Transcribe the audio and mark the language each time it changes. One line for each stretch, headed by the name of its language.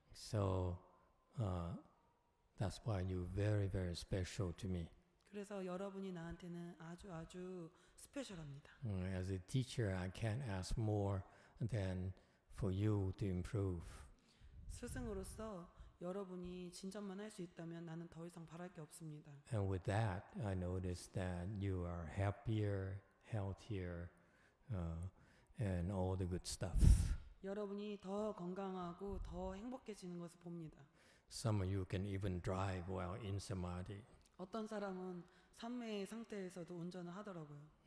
English: So that's why you're very, very special to me.
Korean: 그래서 여러분이 나한테는 아주 스페셜합니다.
English: As a teacher, I can't ask more than for you to improve.
Korean: 스승으로서 여러분이 진전만 할 수 있다면 나는 더 이상 바랄 게 없습니다.
English: And with that, I notice that you are happier, healthier, and all the good stuff.
Korean: 여러분이 더 건강하고 더 행복해지는 것을 봅니다.
English: Some of you can even drive while in samadhi.
Korean: 어떤 사람은 삼매의 상태에서도 운전을 하더라고요.